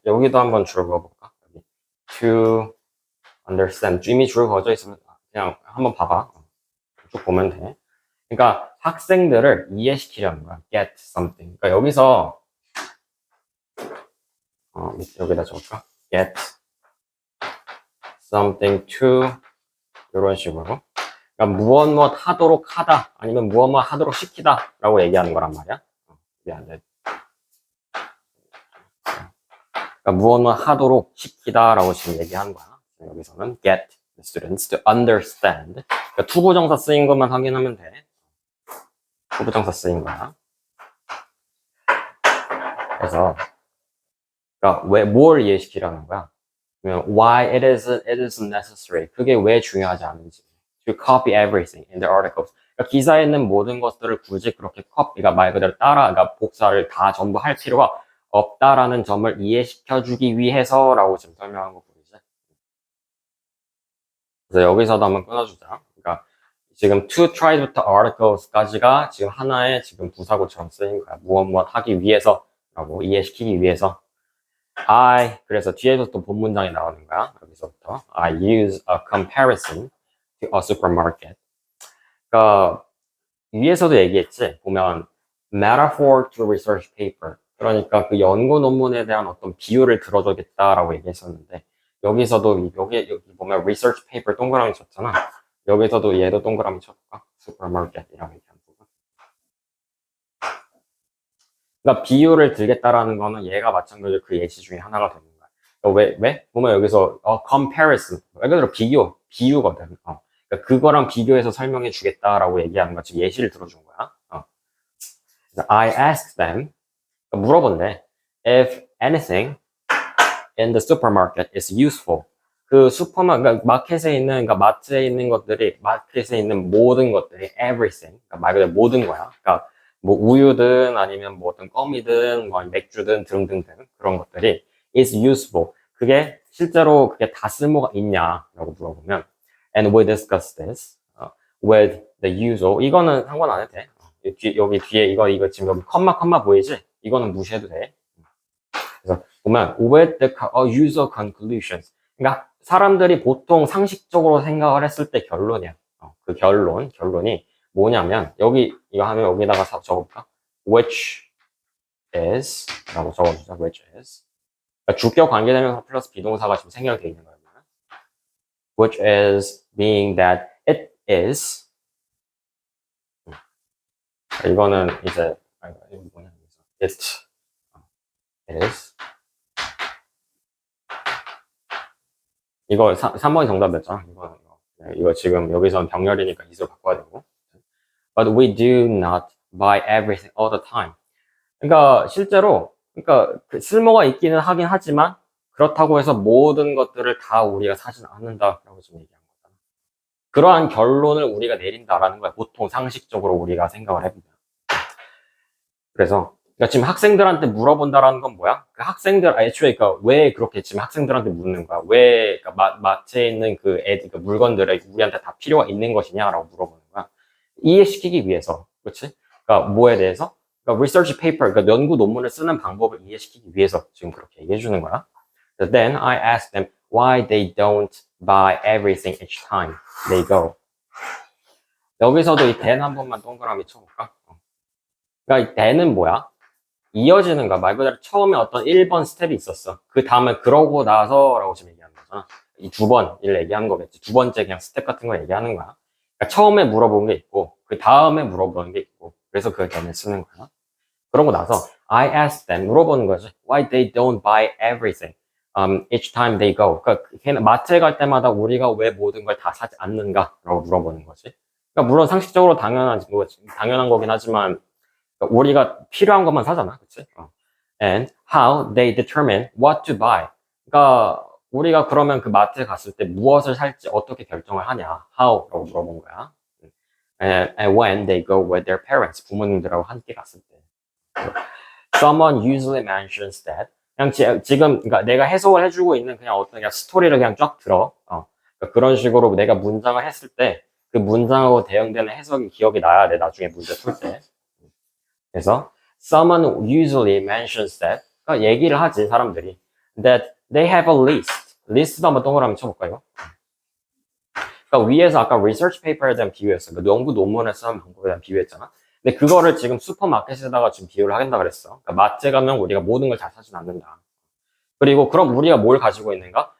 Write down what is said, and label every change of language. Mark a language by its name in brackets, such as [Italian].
[Korean] 여기도 한번 줄 그어볼까? 여기. [English] to understand. [Korean] 이미 줄 그어져 있으면 그냥 한번 봐봐. 쭉 보면 돼. 그러니까 학생들을 이해시키려는 거야. [English] get something. [Korean] 그러니까 여기서 여기다 적을까? [English] get something to [Korean] 이런 식으로. 그러니까 무엇 하도록 하다 아니면 무엇 하도록 시키다 라고 얘기하는 거란 말이야. 이게 안 돼. 그러니까 무엇 하도록 시키다 라고 지금 얘기하는 거야. 여기서는 [English] get the students to understand. [Korean] 그러니까 투부정사 쓰인 것만 확인하면 돼. 투부정사 쓰인 거야. 그래서 그러니까 왜 뭘 이해시키라는 거야? [English] Why it isn't necessary. [Korean] 그게 왜 중요하지 않은지. [English] To copy everything in the articles. [Korean] 그러니까 기사에 있는 모든 것들을 굳이 그렇게 copy가 말 그대로 따라, 그러니까 복사를 다 전부 할 필요가 없다라는 점을 이해시켜주기 위해서라고 지금 설명한 거 보이지? 그래서 여기서도 한번 끊어주자. 그러니까 지금 to try부터 articles까지가 지금 하나의 지금 부사구처럼 쓰인 거야. 무엇 하기 위해서라고 이해시키기 위해서. 그래서 뒤에서 또 본 문장이 나오는 거야. 여기서부터. [English] I use a comparison to a supermarket. [Korean] 그러니까 위에서도 얘기했지. 보면 [English] metaphor to research paper. [Korean] 그러니까 그 연구 논문에 대한 어떤 비유를 들어주겠다라고 얘기했었는데 여기서도 여기 보면 research paper 동그라미 쳤잖아. 여기서도 얘도 동그라미 쳤을까? supermarket이라고 얘기한 부분. 그러니까 비유를 들겠다라는 거는 얘가 마찬가지로 그 예시 중에 하나가 되는 거야. 그러니까 왜? 보면 여기서 comparison. 말 그대로 비유거든. 그러니까 그거랑 비교해서 설명해 주겠다라고 얘기하는 거 지금 예시를 들어준 거야. 그래서 [English] I asked them, [Korean] 그러니까 물어본대. [English] If anything in the supermarket is useful. [Korean] 그 그러니까 마켓에 있는, 그러니까 마트에 있는 것들이, 마켓에 있는 모든 것들이 everything. 그러니까 말 그대로 모든 거야. 그러니까 뭐 우유든 아니면 뭐 어떤 껌이든 뭐 맥주든 등등등 그런 것들이 [English] is useful. [Korean] 그게 실제로 그게 다 쓸모가 있냐라고 물어보면 [English] and we discuss this with the user. [Korean] 이거는 상관 안 해도 돼. 여기 뒤에 이거 지금 여기 컴마 보이지? 이거는 무시해도 돼. 그래서 보면 [English] with the user conclusions. [Korean] 그러니까 사람들이 보통 상식적으로 생각을 했을 때 결론이야. 그 결론이 뭐냐면 여기 이거 하면 여기다가 적어볼까? [English] Which is [Korean] 라고 적어주자. [English] Which is. [Korean] 그러니까 주격 관계대명사 플러스 비동사가 지금 생략되어 있는 거예요. [English] Which is being that it is. [Korean] 이거는 이제 이거 뭐냐? [English] It is. [Korean] 이거 3번이 정답이었잖아. 이거 지금 여기서는 병렬이니까 이수로 바꿔야 되고. [English] But we do not buy everything all the time. [Korean] 그러니까 실제로 그러니까 쓸모가 있기는 하긴 하지만 그렇다고 해서 모든 것들을 다 우리가 사진 않는다라고 지금 얘기한 거잖아. 그러한 결론을 우리가 내린다라는 거야. 보통 상식적으로 우리가 생각을 해보면. 그래서 그러니까 지금 학생들한테 물어본다라는 건 뭐야? 그 학생들 애초에 그러니까 왜 그렇게 지금 학생들한테 묻는 거야? 왜 그러니까 마트에 있는 그 물건들을 우리한테 다 필요가 있는 것이냐라고 물어보는 거야. 이해시키기 위해서, 그렇지? 그러니까 뭐에 대해서? 그러니까 research paper, 그러니까 연구 논문을 쓰는 방법을 이해시키기 위해서 지금 그렇게 얘기해 주는 거야. [English] Then I ask them why they don't buy everything each time they go. [Korean] 여기서도 이 then 한 번만 동그라미 쳐볼까? 그러니까 이 then은 뭐야? 이어지는 거야. 말 그대로 처음에 어떤 1번 스텝이 있었어. 그 다음에 그러고 나서라고 지금 얘기하는 거잖아. 이 두 번을 얘기하는 거겠지. 두 번째 그냥 스텝 같은 거 얘기하는 거야. 그러니까 처음에 물어본 게 있고 그 다음에 물어보는 게 있고 그래서 그 then을 쓰는 거야. 그러고 나서 [English] I ask them [Korean] 물어보는 거지. [English] Why they don't buy everything. each time they go. [Korean] 그러니까 걔는 마트에 갈 때마다 우리가 왜 모든 걸 다 사지 않는가라고 물어보는 거지. 그러니까 물론 상식적으로 당연한 거긴 하지만 그러니까 우리가 필요한 것만 사잖아, 그치? [English] And how they determine what to buy. [Korean] 그러니까 우리가 그러면 그 마트에 갔을 때 무엇을 살지 어떻게 결정을 하냐? How라고 물어본 거야. [English] And when they go with their parents, [Korean] 부모님들하고 함께 갔을 때. [English] Someone usually mentions that. [Korean] 그냥 지금 그러니까 내가 해석을 해주고 있는 그냥 어떤 그냥 스토리를 그냥 쫙 들어. 그러니까 그런 식으로 내가 문장을 했을 때 그 문장하고 대응되는 해석이 기억이 나야 돼. 나중에 문제 풀 때. 그래서 [English] someone usually mentions that. [Korean] 그러니까 얘기를 하지 사람들이. [English] That they have a list. [Korean] 리스트도 한번 동그라미 쳐볼까요? 그러니까 위에서 아까 research paper에 대한 비유였어. 그 연구 논문에 쓰는 방법에 대한 비유했잖아. 근데 그거를 지금 슈퍼마켓에다가 지금 비유를 하겠다 그랬어. 그러니까 마트에 가면 우리가 모든 걸 다 사진 않는다. 그리고 그럼 우리가 뭘 가지고 있는가?